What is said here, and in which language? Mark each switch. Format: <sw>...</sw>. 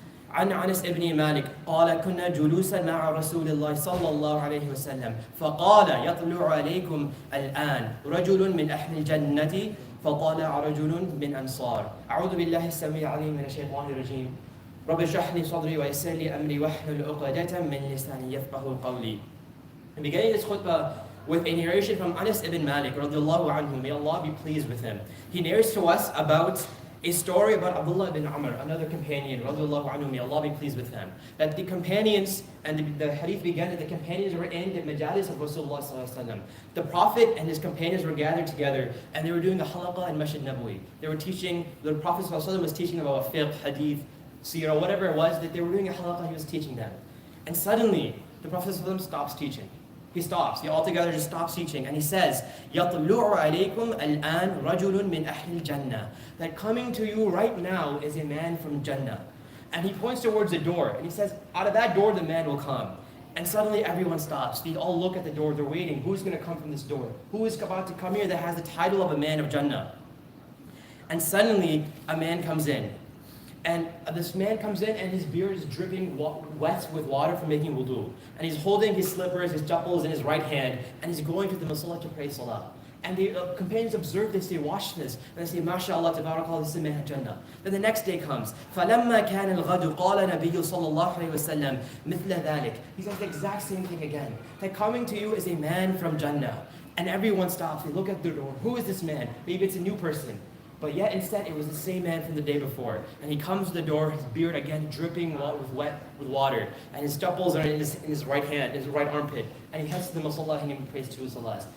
<ar>عن أنس بن مالك قال كنا جلوسا مع رسول الله صلى الله عليه وسلم فقال يطلع عليكم الآن رجل من أهل الجنة فطلع رجل من أنصار. أعوذ بالله السميع العليم من الشيطان الرجيم. رب اشرح لي صدري ويسر لي أمري واحلل عقدة من لساني يفقهوا قولي.</ar> <en>I'm beginning this khutbah with a narration from Anas ibn Malik radiallahu anhu. May Allah be pleased with him. He narrates to us about a story about Abdullah ibn Amr, another companion, radiallahu anhu, may Allah be pleased with him. That the companions, and the hadith began that the companions were in the majalis of Rasulullah sallallahu alaihi wasallam. The Prophet and his companions were gathered together, and they were doing the halaqah in Masjid Nabawi. They were teaching, the Prophet sallallahu alaihi wasallam was teaching about fiqh, hadith, seerah, whatever it was, that they were doing a halaqah, he was teaching them. And suddenly, the Prophet sallallahu alaihi wasallam stops teaching. He stops. He altogether just stops teaching. And he says,</en> <ar>يَطْلُعُ عَلَيْكُمْ الْآنْ رَجُلٌ مِّنْ أَهْلِ الْجَنَّةِ.</ar> <en>That coming to you right now is a man from Jannah. And he points towards the door. And he says, out of that door the man will come. And suddenly everyone stops. They all look at the door. They're waiting. Who's going to come from this door? Who is about to come here that has the title of a man of Jannah? And suddenly a man comes in. And this man comes in and his beard is dripping wet with water from making wudu. And he's holding his slippers, his chappals in his right hand, and he's going to the musalla to pray salah. And the companions observe this, they watch this, and they say, MashaAllah, tabarakallah, this is a man of Jannah. Then the next day comes,</en> <ar>فَلَمَّا كَانَ الْغَدُ قَالَ نَبِيُّ صَلَّى اللَّهُ عَلَيْهِ وَسَلَّمْ مِثْلَ ذَلِكَ.</ar> <en>He says the exact same thing again. That coming to you is a man from Jannah. And everyone stops, they look at the door. Who is this man? Maybe it's a new person. But yet instead it was the same man from the day before. And he comes to the door, his beard again dripping with water. And his chappals are in his right hand, his right armpit. And he heads to the musalla and he prays to his salahs.</en>